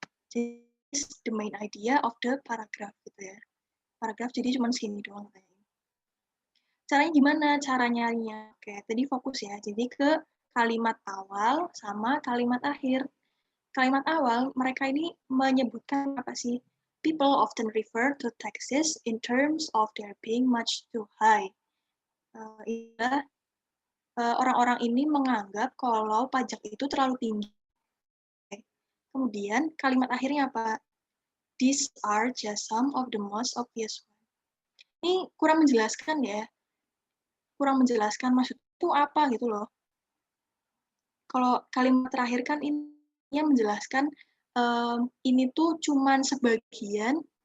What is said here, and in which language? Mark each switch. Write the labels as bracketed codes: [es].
[id] Jadi, [en] the main idea of the paragraph [id] gitu ya. Paragraf jadi cuma segini doang kayaknya. Caranya gimana? Cara nyarinya? Oke, tadi fokus ya. Jadi ke kalimat awal sama kalimat akhir. Kalimat awal, mereka ini menyebutkan apa sih? [en] People often refer to taxes in terms of their being much too high. [id] Orang-orang ini menganggap kalau pajak itu terlalu tinggi. Kemudian kalimat akhirnya apa? [en] These are just some of the most obvious ones. [id] Ini kurang menjelaskan ya. Kurang menjelaskan maksud itu apa gitu loh. Kalau kalimat terakhir kan ini menjelaskan ini tuh cuman sebagian.